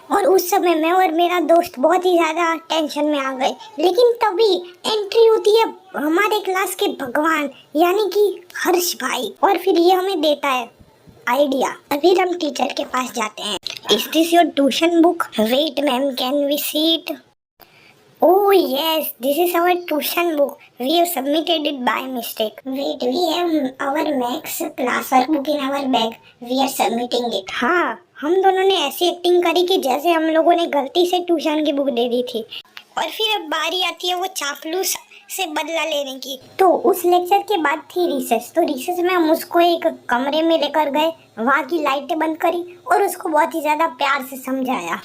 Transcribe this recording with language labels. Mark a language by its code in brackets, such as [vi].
[hi] और उस समय मैं और मेरा दोस्त बहुत ही ज्यादा टेंशन में आ गए। लेकिन तभी एंट्री होती है हमारे क्लास के भगवान यानी कि हर्ष भाई, और फिर ये हमें देता है आइडिया। फिर हम टीचर के पास जाते हैं। [en] Is this your tuition book? Wait ma'am, can we see it? Oh yes, this is our tuition book. We have submitted it by mistake. Wait, we have our max classwork book in our bag. We are submitting it. [hi] हाँ, हम दोनों ने ऐसी acting करी कि जैसे हम लोगों ने गलती से ट्यूशन की बुक दे दी थी। और फिर अब बारी आती है वो चापलूस से बदला लेने की। तो उस लेक्चर के बाद थी रिसेस, तो रिसेस में हम उसको एक कमरे में लेकर गए, वहाँ की लाइटें बंद करी और उसको बहुत ही ज्यादा प्यार से समझाया।